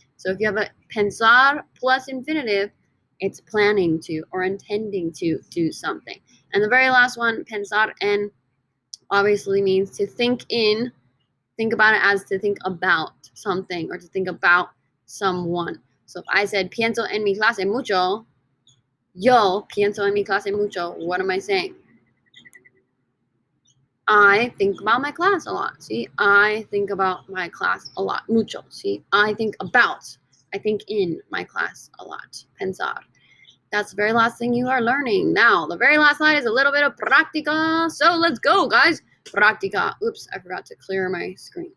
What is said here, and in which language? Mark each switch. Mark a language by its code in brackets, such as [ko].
[en] So if you have a pensar plus infinitive, it's planning to or intending to do something. And the very last one, pensar en, obviously means to think in. Think about it as to think about something or to think about someone. So if I said [es] pienso en mi clase mucho, [en] yo pienso en mi clase mucho, what am I saying? I think about my class a lot. See, I think about my class a lot. Mucho. See, I think about. I think in my class a lot. Pensar. That's the very last thing you are learning. Now, the very last slide is a little bit of práctica. So let's go, guys. Práctica. Oops, I forgot to clear my screen.